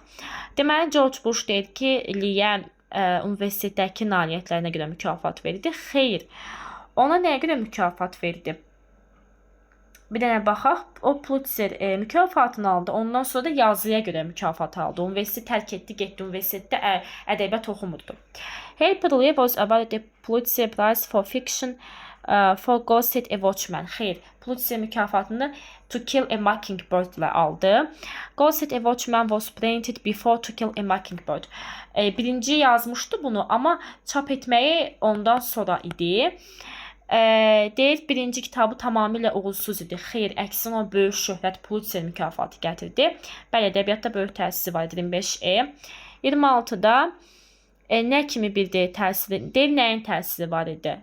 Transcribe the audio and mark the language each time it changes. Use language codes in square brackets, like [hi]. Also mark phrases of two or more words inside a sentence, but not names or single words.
[az] Deməli, George Bush deyir ki, Lee-yə universitetdəki nailiyyətlərinə görə mükafat verdi. Xeyr, ona nəyə görə mükafat verdi? Bir dənə baxaq, o Pulitzer mükafatını aldı. Ondan sonra da yazıya görə mükafat aldı. Universiteti tərk etdi, getdi. Universitetdə ədəbiyyat oxumurdu. [en] Harper Lee was awarded the Pulitzer Prize for Fiction for Ghosted a Watchman. [az] Xeyr, Pulitzer mükafatını To Kill a Mockingbird ilə aldı. [en] Ghosted a Watchman was printed before To Kill a Mockingbird. [az] Birinci yazmışdı bunu, amma çap etməyi ondan sonra idi. Deyir, birinci kitabı tamamilə uğursuz idi. Xeyr, əksinə o böyük şöhrət Pulitzer mükafatı gətirdi. Bəli, ədəbiyyatda böyük təsiri var, 25E. 26-da nə kimi bir təsiri, deyir, nəyin təsiri var idi?